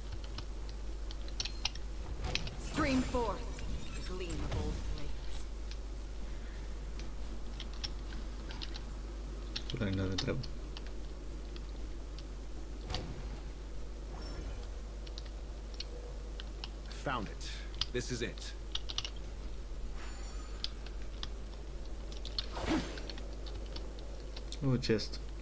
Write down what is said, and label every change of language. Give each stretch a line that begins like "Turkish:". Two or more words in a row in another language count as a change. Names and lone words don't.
English: Stream forth, the gleam of old flames.
Romanian: Putem da de treabă.
English: Found it. This is it. Oh, chest.